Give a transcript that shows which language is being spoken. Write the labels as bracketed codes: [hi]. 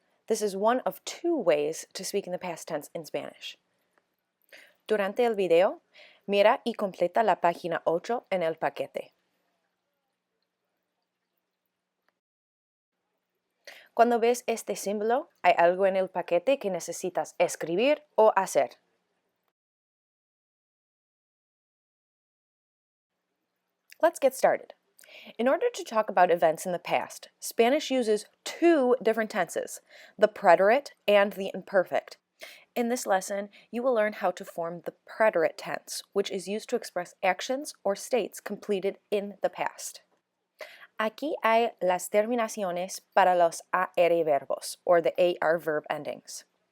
[en] This is one of two ways to speak in the past tense in Spanish. [es] Durante el video, mira y completa la página 8 en el paquete. Cuando ves este símbolo, hay algo en el paquete que necesitas escribir o hacer. [en] Let's get started. In order to talk about events in the past, Spanish uses two different tenses, the preterite and the imperfect. In this lesson, you will learn how to form the preterite tense, which is used to express actions or states completed in the past. [es] Aquí hay las terminaciones para los AR verbos, [en] or the AR verb endings.